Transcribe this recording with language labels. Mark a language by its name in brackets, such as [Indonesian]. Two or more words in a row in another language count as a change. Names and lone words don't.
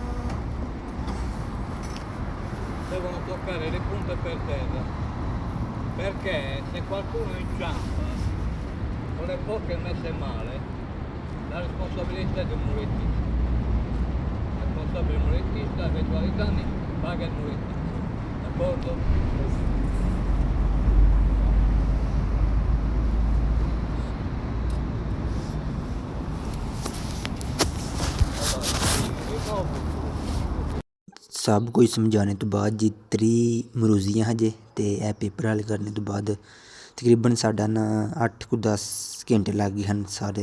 [Italian] Devono toccare le punte per terra. Perché se qualcuno inciampa con le forche messe male, la responsabilità è del mulettista. La responsabile del mulettista, eventuali danni, paga il mulettista. D'accordo? [Punjabi] ਸਭ ਕੁਝ ਸਮਝਾਉਣੇ ਤੋਂ ਬਾਅਦ ਜੀ 3 ਮਰੂਜ਼ੀਆਂ ਹਜੇ ਤੇ ਇਹ ਪੇਪਰ ਹੱਲ ਕਰਨੇ ਤੋਂ ਬਾਅਦ ਤਕਰੀਬਨ ਸਾਡਾ ਨਾ 8 ਕੁ 10 ਘੰਟੇ ਲੱਗ ਗਏ ਹਨ ਸਾਰੇ।